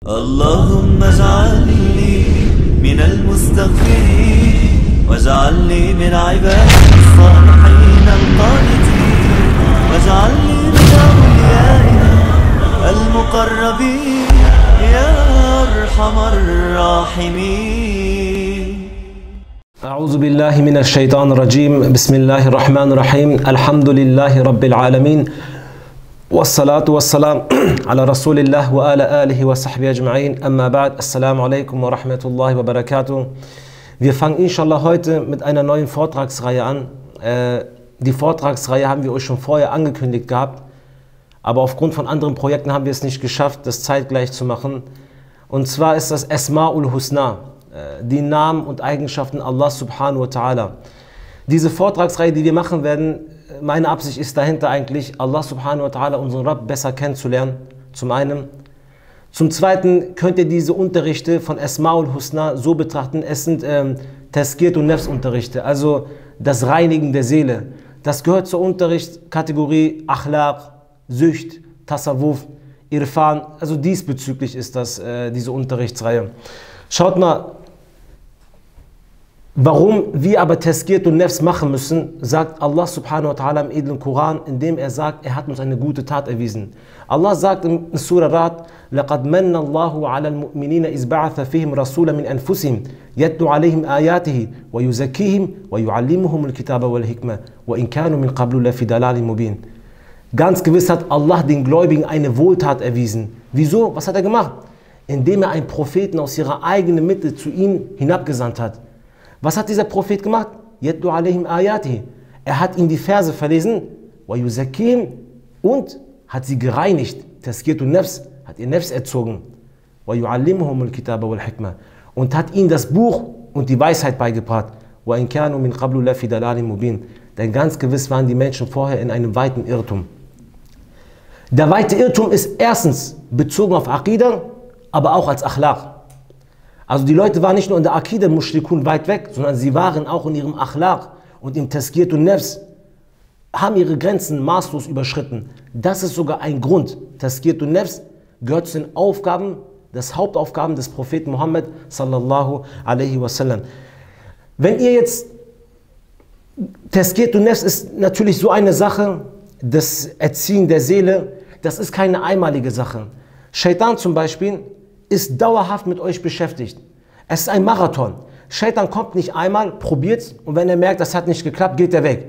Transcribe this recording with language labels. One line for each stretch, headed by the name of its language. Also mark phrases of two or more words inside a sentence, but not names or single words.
Arabic: اللهم اجعلني من المستغفرين واجعلني من عبادك الصالحين القانتين واجعلني من أوليائك المقربين يا أرحم الراحمين. أعوذ بالله من الشيطان الرجيم. بسم الله الرحمن الرحيم. الحمد لله رب العالمين والصلاة والسلام على رسول الله وعلى آله وصحبه أجمعين. أما بعد. السلام عليكم ورحمة الله وبركاته.
German: Wir fangen inshallah heute mit einer neuen Vortragsreihe an. Die Vortragsreihe haben wir euch schon vorher angekündigt gehabt, aber aufgrund von anderen Projekten haben wir es nicht geschafft, das zeitgleich zu machen. Und zwar ist das
Arabic: الأسماء الحسنى,
German: die Namen und Eigenschaften
Arabic: الله سبحانه وتعالى.
German: Diese Vortragsreihe, die wir machen werden, meine Absicht ist dahinter eigentlich,
Arabic: الله سبحانه وتعالى,
German: unseren Rabb, besser kennenzulernen, zum einen. Zum zweiten könnt ihr diese Unterrichte von
Arabic: الأسماء الحسنى
German: so betrachten, es sind Tazkiyat und Nafs Unterrichte, also das Reinigen der Seele. Das gehört zur Unterrichtskategorie Akhlaq, Sücht, Tasawwuf, Irfan, also diesbezüglich ist das diese Unterrichtsreihe. Schaut mal, warum wir aber Tazkiyat und Nafs machen müssen, sagt
Arabic: الله سبحانه وتعالى
German: im edlen Koran, indem er sagt, er hat uns eine gute Tat erwiesen. Allah sagt in Surah Rad,
Arabic: لَقَدْ مَنَّ اللَّهُ عَلَى الْمُؤْمِنِينَ إِذْ بَعَثَ فِيهِمْ رَسُولًا مِنْ أَنفُسِهِمْ يَتْلُو عَلَيْهِمْ آيَاتِهِ وَيُزَكِّيهِمْ وَيُعَلِّمُهُمُ الْكِتَابَ وَالْحِكْمَةَ وَإِنْ كَانُوا مِنْ قَبْلُ لَفِي ضَلَالٍ مُبِينٍ.
German: Ganz gewiss hat Allah den Gläubigen eine Wohltat erwiesen. Wieso? Was hat er gemacht? Indem er einen Propheten aus ihrer eigenen Mitte zu ihnen hinabgesandt hat. Was hat dieser Prophet gemacht?
Arabic: يتلو عليهم آياته.
German: Er hat ihnen die Verse verlesen,
Arabic: ويزكيهم,
German: und hat sie gereinigt. Tazkiyat und Nafs, hat ihr Nafs erzogen.
Arabic: ويعلمهم الكتاب والحكمة,
German: und hat ihnen das Buch und die Weisheit beigebracht.
Arabic: وإن كانوا من قبل لفي ضلال مبين.
German: Denn ganz gewiss waren die Menschen vorher in einem weiten Irrtum. Der weite Irrtum ist erstens bezogen auf Aqidah, aber auch als Akhlaq. Also die Leute waren nicht nur in der
Arabic: عقيدة مشركون
German: weit weg, sondern sie waren auch in ihrem Akhlaq und im Tazkiyat und Nafs, haben ihre Grenzen maßlos überschritten. Das ist sogar ein Grund. Tazkiyat und Nafs gehört zu den Aufgaben, das Hauptaufgaben des Propheten Muhammad
Arabic: صلى الله عليه وسلم.
German: Wenn ihr jetzt, Tazkiyat und Nafs ist natürlich so eine Sache, das Erziehen der Seele, das ist keine einmalige Sache. Shaitan zum Beispiel ist dauerhaft mit euch beschäftigt. Es ist ein Marathon. Shaitan kommt nicht einmal, probiert's, und wenn er merkt, das hat nicht geklappt, geht er weg.